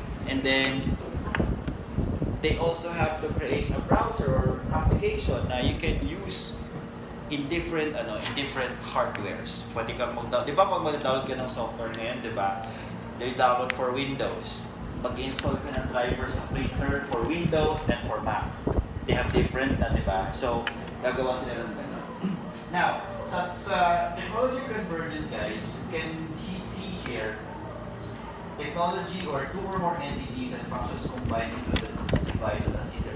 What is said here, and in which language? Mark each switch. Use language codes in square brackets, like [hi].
[en] And then, they also have to create a browser or application na you can use in different hardwares. [tl] Pwede kang mag-download. Di ba pag mag-download ka ng software ngayon, di ba? [en] They download for Windows. [tl] Pag-install ka ng driver sa printer [en] for Windows and for Mac. They have different na, di ba? So, [tl] gagawa sila ng gano'n. [en] Now, sa technology convergent guys, you can see here, technology or two or more entities and functions combined into the device of the system.